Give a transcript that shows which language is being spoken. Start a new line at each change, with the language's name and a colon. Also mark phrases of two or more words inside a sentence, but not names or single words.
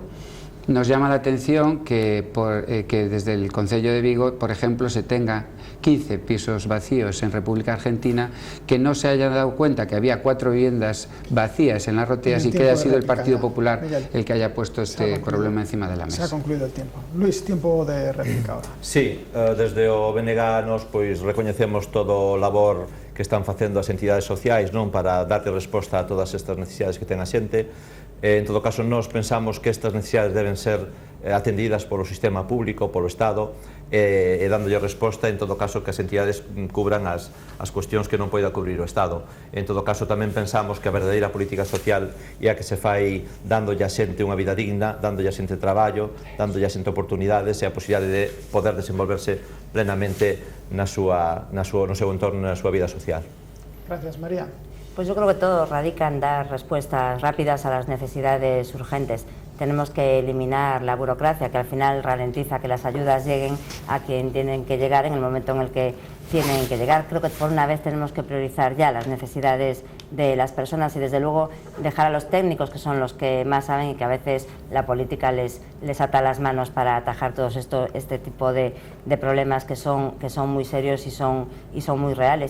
Spanish: Nos llama la atención que desde el Concello de Vigo, por ejemplo, se tenga 15 pisos vacíos en República Argentina, que no se haya dado cuenta que había 4 viviendas vacías en las roteas y que haya sido el Partido Popular el que haya puesto este problema encima de la mesa. Se ha concluido el tiempo. Luis, tiempo de réplica ahora.
Galician: Sí, desde o BNG nos recoñecemos todo o labor que están facendo as entidades sociais, non, para darlle resposta a todas estas necesidades que ten a xente. En todo caso, nós pensamos que estas necesidades deben ser atendidas polo sistema público, polo Estado, e dándolle resposta, en todo caso, que as entidades cubran as cuestións que non poida cubrir o Estado. En todo caso, tamén pensamos que a verdadeira política social é a que se fai dándolle a xente unha vida digna, dándolle a xente traballo, dándolle a xente oportunidades e a posibilidade de poder desenvolverse plenamente no seu entorno, na súa vida social.
Spanish: Gracias, María. Pues yo creo que todo radica en dar respuestas rápidas a las necesidades urgentes. Tenemos que eliminar la burocracia que al final ralentiza que las ayudas lleguen a quien tienen que llegar en el momento en el que tienen que llegar. Creo que por una vez tenemos que priorizar ya las necesidades de las personas y desde luego dejar a los técnicos, que son los que más saben y que a veces la política les ata las manos para atajar todo este tipo de problemas que son muy serios y son muy reales.